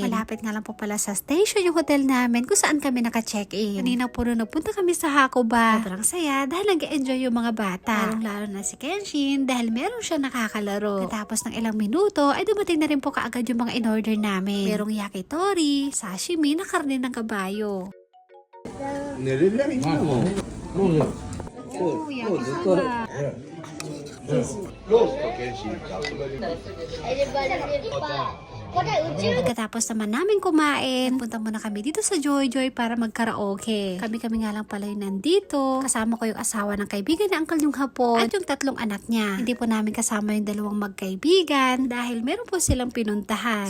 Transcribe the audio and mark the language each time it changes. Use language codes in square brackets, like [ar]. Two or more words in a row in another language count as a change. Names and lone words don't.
[tl] Malapit nga lang po pala sa station yung hotel namin kung saan kami naka-check-in. Kanina po nung nagpunta kami sa Hakuba. Sobrang saya dahil nag-enjoy yung mga bata. Lalo na si Kenshin dahil meron siya nakakalaro. Tapos ng ilang minuto ay dumating na rin po kaagad yung mga in-order namin. Merong yakitori, sashimi na karne ng kabayo. [ja] 寝れりゃいいんだもん。もうね、 Oh, もうずっとロ yakisoba. ースと検診が遊べる。 [tl] Pagkatapos naman namin kumain, punta muna kami dito sa Joy Joy para magkaraoke. Kami nga lang pala yung nandito. Kasama ko yung asawa ng kaibigan ni Uncle yung hapon at yung 3 anak niya. Hindi po namin kasama yung 2 magkaibigan dahil meron po silang pinuntahan.